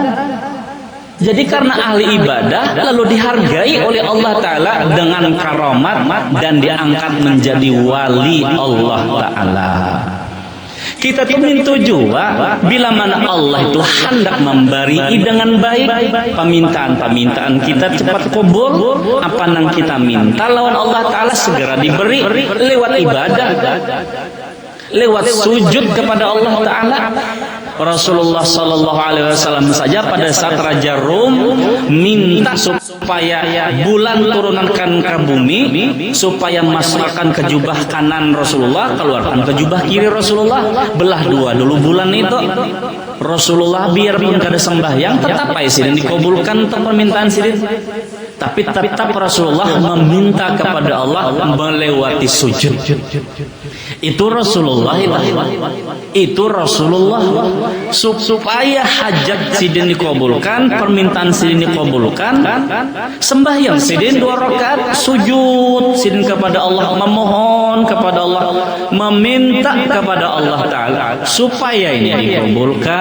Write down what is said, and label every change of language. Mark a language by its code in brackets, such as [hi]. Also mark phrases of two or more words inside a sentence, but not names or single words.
[id] Jadi karena ahli ibadah lalu dihargai oleh Allah Ta'ala dengan karamat dan diangkat menjadi wali Allah Ta'ala. Kita tuh minta juga bila mana Allah itu hendak memberi dengan baik, permintaan kita cepat kabul. Apa yang kita minta lawan Allah Ta'ala segera diberi lewat ibadah, lewat sujud kepada Allah Ta'ala. Rasulullah [ar] صلى الله عليه وسلم [id] saja pada saat Raja Rum minta supaya bulan turunkan ke bumi, supaya masukkan ke jubah kanan Rasulullah, keluarkan ke jubah kiri Rasulullah, belah dua dulu bulan itu. [bjn] Rasulullah biarpun kada sembahyang tetap aja sidin dikabulkan permintaan sidin. [id] Tapi tetap Rasulullah meminta kepada Allah melewati sujud. [bjn] Itu Rasulullah, itu Rasulullah, supaya hajat sidin dikabulkan, permintaan sidin dikabulkan, sembahyang sidin 2 rakaat, sujud sidin kepada Allah, memohon kepada Allah, meminta kepada Allah Ta'ala supaya ini dikabulkan.